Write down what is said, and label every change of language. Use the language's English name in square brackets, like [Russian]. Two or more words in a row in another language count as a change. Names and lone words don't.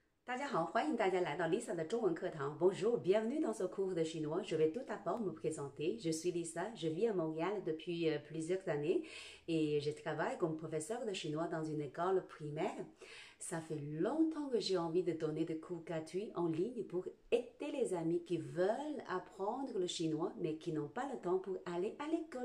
[Chinese] 大家好，欢迎大家来到 Lisa 的中文课堂。 [French] Bonjour, bienvenue dans ce cours de chinois. Je vais tout d'abord me présenter. Je suis Lisa, je vis à Montréal depuis plusieurs années et je travaille comme professeur de chinois dans une école primaire. Ça fait longtemps que j'ai envie de donner des cours gratuits en ligne pour aider les amis qui veulent apprendre le chinois mais qui n'ont pas le temps pour aller à l'école.